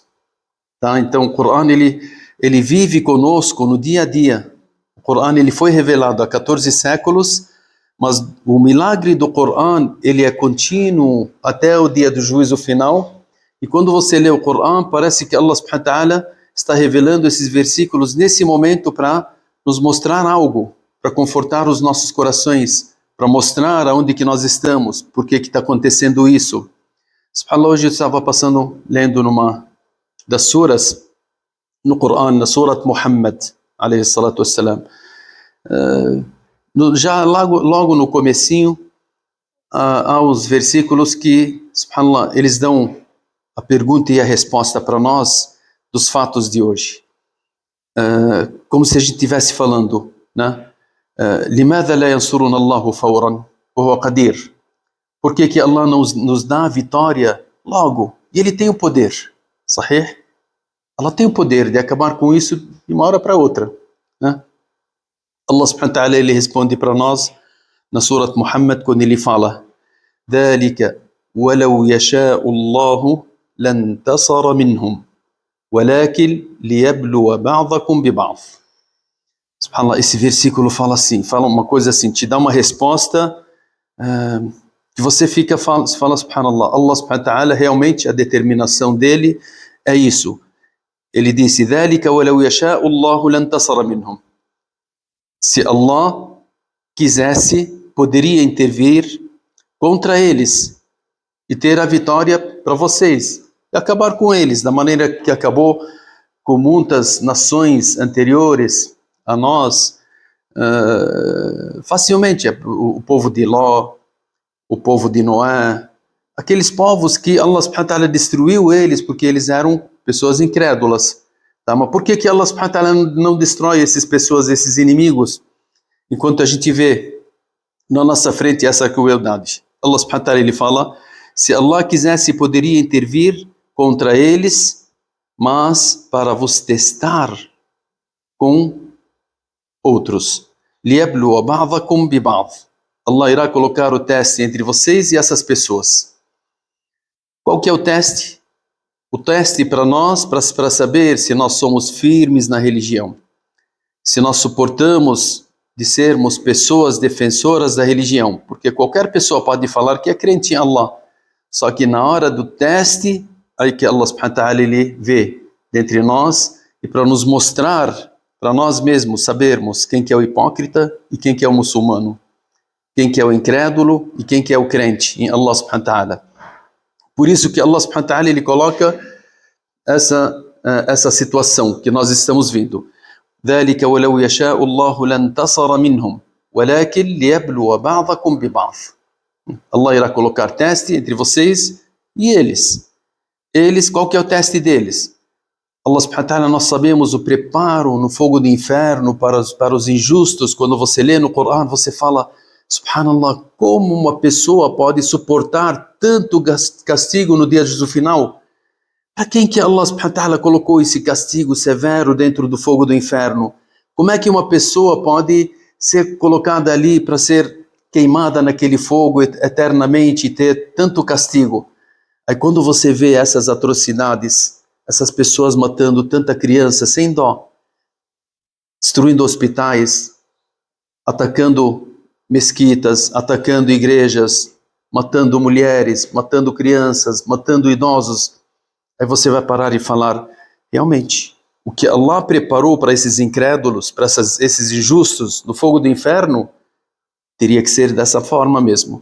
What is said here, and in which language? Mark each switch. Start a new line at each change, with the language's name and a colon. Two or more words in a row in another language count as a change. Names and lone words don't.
Portuguese: Tá? Então o Corão ele vive conosco no dia a dia. O Corão ele foi revelado há 14 séculos, mas o milagre do Corão ele é contínuo até o dia do juízo final. E quando você lê o Corão, parece que Allah
Arabic: سبحانه وتعالى
Portuguese: está revelando esses versículos nesse momento para nos mostrar algo, para confortar os nossos corações, para mostrar aonde que nós estamos, por que está acontecendo isso. Subhanallah, hoje eu estava lendo numa das suras no Corão, na Surat Muhammad,
Arabic: عليه الصلاة والسلام.
Portuguese: Já logo no comecinho, há os versículos que, subhanallah, eles dão a pergunta e a resposta para nós dos fatos de hoje. Como se a gente estivesse falando, né?
Arabic: لماذا لا ينصرنا الله فورا وهو قدير?
Portuguese: Por que Allah nos dá a vitória logo? E Ele tem o poder, sahih? Allah tem o poder de acabar com isso de uma hora para outra, né? Allah
Arabic: سبحانه وتعالى
Portuguese: ele responde para nós na Surat Muhammad quando ele fala
Arabic: ذلك ولو يشاء الله لانتصر منهم ولكن ليبلو بعضكم ببعض.
Portuguese: Subhanallah, esse versículo fala uma coisa assim, te dá uma resposta que você fala subhanallah, Allah
Arabic: سبحانه وتعالى
Portuguese: realmente a determinação dele é isso. Ele disse
Arabic: ذلك ولو يشاء الله لانتصر منهم.
Portuguese: Se Allah quisesse, poderia intervir contra eles e ter a vitória para vocês e acabar com eles da maneira que acabou com muitas nações anteriores a nós, facilmente. O povo de Ló, o povo de Noé, aqueles povos que Allah
Arabic: سبحانه وتعالى
Portuguese: destruiu eles porque eles eram pessoas incrédulas. Tá? Mas por que Allah
Arabic: سبحانه وتعالى
Portuguese: não destrói essas pessoas, esses inimigos, enquanto a gente vê na nossa frente essa crueldade? Allah
Arabic: سبحانه وتعالى
Portuguese: ele fala, se Allah quisesse poderia intervir contra eles, mas para vos testar com outros.
Arabic: لِيَبْلُوَ بَعْضَكُمْ بِبَعْضٍ.
Portuguese: Allah irá colocar o teste entre vocês e essas pessoas. Qual que é o teste? O teste para nós, para saber se nós somos firmes na religião, se nós suportamos de sermos pessoas defensoras da religião, porque qualquer pessoa pode falar que é crente em Allah, só que na hora do teste, aí que Allah
Arabic: سبحانه وتعالى
Portuguese: ele vê dentre nós, e para nos mostrar, para nós mesmos sabermos quem que é o hipócrita e quem que é o muçulmano, quem que é o incrédulo e quem que é o crente em Allah
Arabic: سبحانه وتعالى.
Portuguese: Por isso que Allah
Arabic: سبحانه وتعالى
Portuguese: ele coloca essa situação que nós estamos vendo.
Arabic: ذلك ولو يشاء الله لانتصر منهم ولكن ليبلو بعضكم ببعض.
Portuguese: Allah irá colocar teste entre vocês e eles. Eles, qual que é o teste deles?
Arabic: الله سبحانه وتعالى,
Portuguese: nós sabemos o preparo no fogo do inferno para os injustos. Quando você lê no Corão, você fala, subhanallah, como uma pessoa pode suportar tanto castigo no dia do juízo final? Para quem que Allah
Arabic: سبحانه وتعالى
Portuguese: colocou esse castigo severo dentro do fogo do inferno? Como é que uma pessoa pode ser colocada ali para ser queimada naquele fogo eternamente e ter tanto castigo? Aí quando você vê essas atrocidades, essas pessoas matando tanta criança sem dó, destruindo hospitais, atacando mesquitas, atacando igrejas, matando mulheres, matando crianças, matando idosos, aí você vai parar e falar, realmente, o que Allah preparou para esses incrédulos, para esses injustos no fogo do inferno, teria que ser dessa forma mesmo.